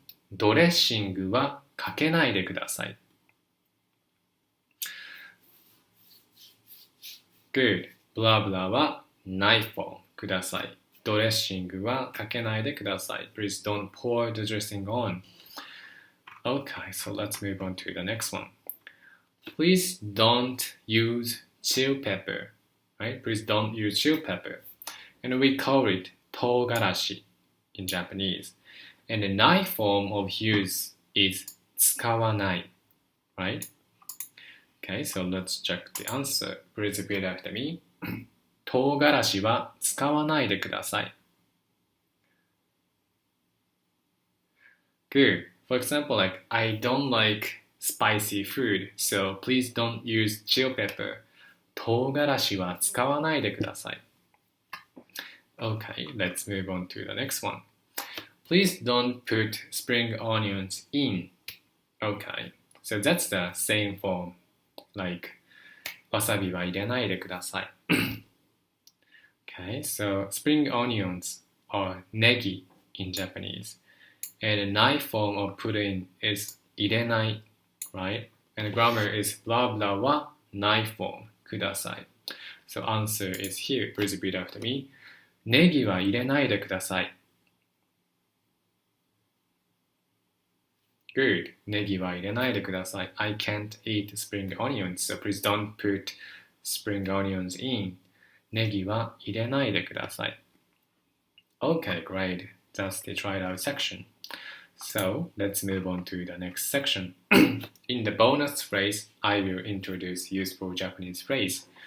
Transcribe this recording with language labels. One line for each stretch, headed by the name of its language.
Japanese: ドレッシングはかけないでください。
English: Good. blah blah はない form ください。
Japanese: ドレッシングはかけないでください。
English: Please don't pour the dressing on. Okay, so let's move on to the next one. Please don't use chili pepper. Right? Please don't use chili pepper. And we call it 唐辛子 in Japanese. And the ない form of use is 使わない. Right? Okay, so let's check the answer. Please repeat after me.
Japanese: 唐辛子は使わないでください。
English: Good. For example, like, I don't like spicy food, so please don't use chili pepper.
Japanese: 唐辛子は使わないでください。
English: Okay, let's move on to the next one. Please don't put spring onions in. Okay, so that's the same form.
Japanese: Like, わさびは入れないでください。
English: Okay, so spring onions are ネギ in Japanese. And the ない form of put in is 入れない, right? And the grammar is blah blah はない form ください. So answer is here. Please repeat after me.
Japanese: ネギは入れないでください。
English: Good.
Japanese: ネギは入れないでください。
English: I can't eat spring onions, so please don't put spring onions in.
Japanese: ネギは入れないでください。
English: Okay, great. That's the tried out section. So let's move on to the next section. In the bonus phrase, I will introduce useful Japanese phrase.